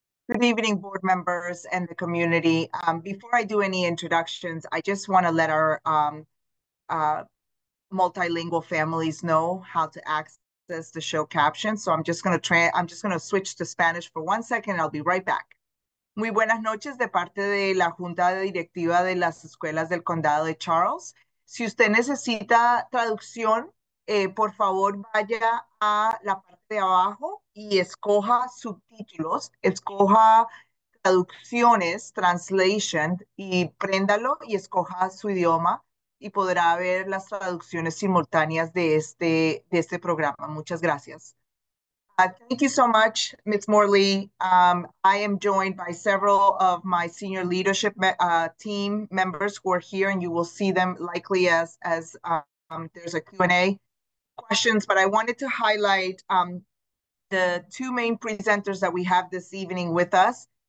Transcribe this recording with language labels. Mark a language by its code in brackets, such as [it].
[en] Good evening, board members and the community. Before I do any introductions, I just want to let our multilingual families know how to access the show caption. So I'm just going to switch to Spanish for 1 second and I'll be right back. [es] Muy buenas noches de parte de la Junta Directiva de las Escuelas del Condado de Charles. Si usted necesita traducción, por favor vaya a la parte de abajo y escoja subtítulos, escoja traducciones, translation, y préndalo y escoja su idioma y podrá ver las traducciones simultáneas de este programa. Muchas gracias. [en] Thank you so much, Ms. Morley. I am joined by several of my senior leadership team members who are here, and you will see them likely as there's a Q&A questions, but I wanted to highlight the two main presenters that we have this evening with us.